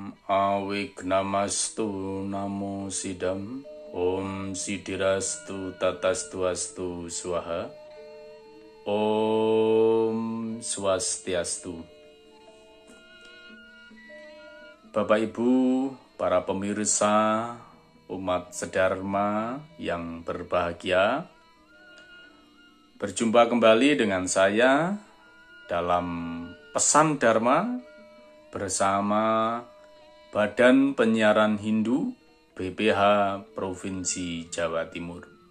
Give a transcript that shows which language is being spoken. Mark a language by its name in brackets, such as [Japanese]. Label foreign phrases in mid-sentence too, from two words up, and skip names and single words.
[Sanskrit] Awignamastu namo sidam. Om sidirastu tatastu astu swaha. Om swastiastu. [Indonesian] Bapak Ibu, para pemirsa umat sedharma yang berbahagia, berjumpa kembali dengan saya dalam Pesan Dharma bersama Badan Penyiaran Hindu BPH Provinsi Jawa Timur.